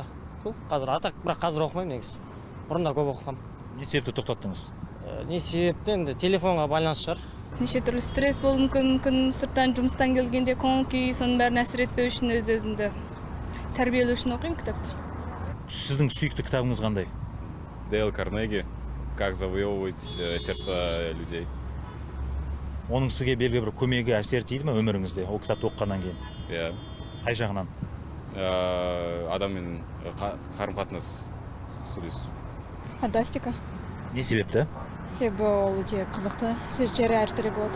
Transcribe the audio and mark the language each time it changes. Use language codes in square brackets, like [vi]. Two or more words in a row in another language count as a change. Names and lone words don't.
[kk] Бірақ қазір оқымаймын негізі. Бұрында көп оқығам. Не себепті тоқтаттыңыз? Не себепті енді телефонға байланысты шығар. Неше түрлі стресс болуы мүмкін, сырттан жұмыстан келгенде көңіл күй, соның бәрін әсер етпеу үшін өз-өзімді тәрбиелеу үшін оқимын кітапты. Сіздің сүйікті кітабыңыз қандай? Дейл Карнеги, «Как завоевывать сердца людей». Оның сізге белгілі бір көмегі әсер тиді ме өміріңізде, ол кітапты оқығаннан кейін? Иә. Қай жағынан? Адаммен қарым-қатынас сөйлесу. Фантастика. Не себепті? Себебі ол өте қызықты, сөздері әртүрлі болады.